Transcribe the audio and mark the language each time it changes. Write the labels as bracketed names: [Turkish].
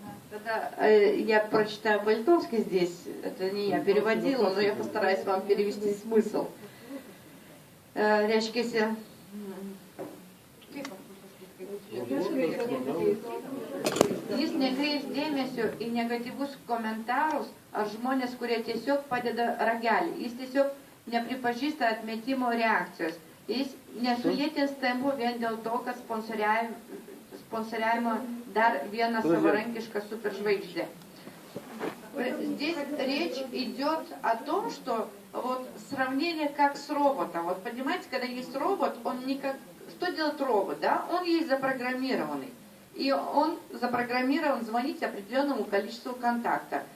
[Russian] Тогда я прочитаю по-литовски здесь, это не я переводила, но я постараюсь вам перевести смысл. [Lithuanian] Reiškia, jis nekreips dėmesio į negatyvus komentarus ar žmonės, kurie tiesiog padeda ragelį. Jis tiesiog nepripažįsta atmetimo reakcijos. Jis nesulėtins tempo vien dėl to, kad [Russian] спонсорируемо [Lithuanian] dar vieną сavaранкишка [Russian] суперзвезды. Здесь речь идет о том, что вот сравнение как с роботом. Вот понимаете, когда есть робот, он никак... Что делает робот, да? Он есть запрограммированный. И он запрограммирован звонить определенному количеству контактов.